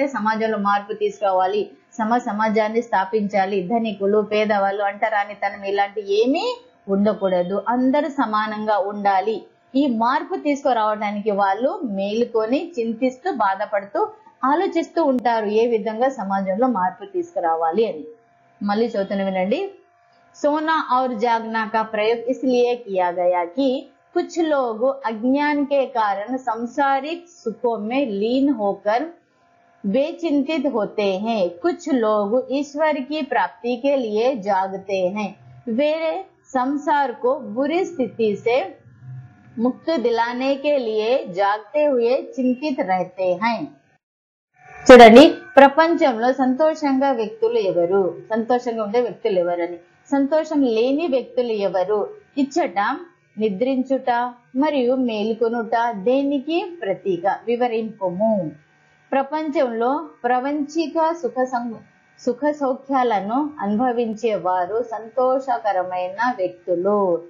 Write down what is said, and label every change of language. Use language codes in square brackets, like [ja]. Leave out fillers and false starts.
[te] అంటే సమాజంలో మార్పు తీసుకురావాలి, సమాజాన్ని స్థాపించాలి, ధనికులు పేదవాళ్ళు అంటరానితనం ఇలాంటి ఏమీ ఉండకూడదు, అందరూ సమానంగా ఉండాలి. ఈ మార్పు తీసుకురావడానికి వాళ్ళు మేలుకొని చింతిస్తూ బాధపడుతూ ఆలోచిస్తూ ఉంటారు ఏ విధంగా సమాజంలో మార్పు తీసుకురావాలి అని. మళ్ళీ చదువుతున్న వినండి. [hi] सोना और जागना का प्रयोग इसलिए किया गया कि कुछ लोग अज्ञान के कारण सांसारिक सुखों में लीन होकर बेचिंतित होते हैं. कुछ लोग ईश्वर की प्राप्ति के लिए जागते हैं. वे संसार को बुरी स्थिति से मुक्त दिलाने के लिए जागते हुए चिंतित रहते हैं. [te] చూడండి, ప్రపంచంలో సంతోషంగా వ్యక్తులు ఎవరు, సంతోషంగా ఉండే వ్యక్తులు ఎవరని, సంతోషం లేని వ్యక్తులు ఎవరు, ఇచ్చట నిద్రించుట మరియు మేలుకొనుట దేనికి ప్రతీక వివరింపుము. ప్రపంచంలో ప్రపంచిక సుఖ సౌఖ్యాలను అనుభవించే వారు సంతోషకరమైన వ్యక్తులు.